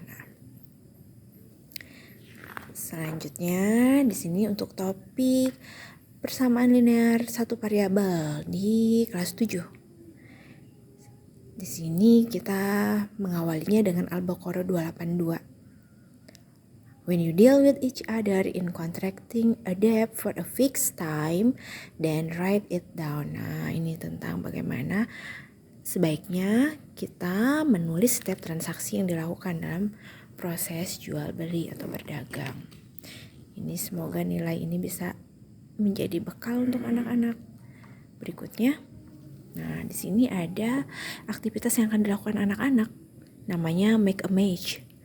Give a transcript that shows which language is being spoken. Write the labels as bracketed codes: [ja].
[id] Nah, selanjutnya di sini untuk topik persamaan linear satu variabel di kelas 7. Di sini kita mengawalinya dengan Al-Baqarah 282. [en] When you deal with each other in contracting a debt for a fixed time, then write it down. [id] Nah, ini tentang bagaimana sebaiknya kita menulis setiap transaksi yang dilakukan dalam proses jual beli atau berdagang. Ini semoga nilai ini bisa menjadi bekal untuk anak-anak. Berikutnya, nah di sini ada aktivitas yang akan dilakukan anak-anak, namanya [en] make a match.